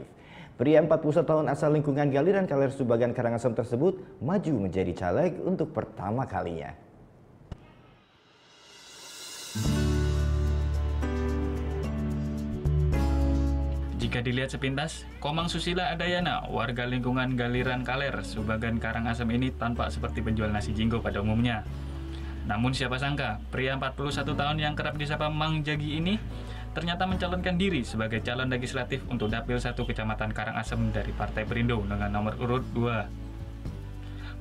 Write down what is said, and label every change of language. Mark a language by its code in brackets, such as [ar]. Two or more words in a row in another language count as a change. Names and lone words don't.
[id] Pria 41 tahun asal lingkungan Galiran Kaler Subagan Karangasem tersebut maju menjadi caleg untuk pertama kalinya. Jika dilihat sepintas, Komang Susila Adnyana, warga lingkungan Galiran Kaler Subagan Karangasem ini tampak seperti penjual nasi jinggo pada umumnya. Namun siapa sangka, pria 41 tahun yang kerap disapa Mang Jagi ini ternyata mencalonkan diri sebagai calon legislatif untuk Dapil 1 Kecamatan Karangasem dari Partai Perindo dengan nomor urut 2.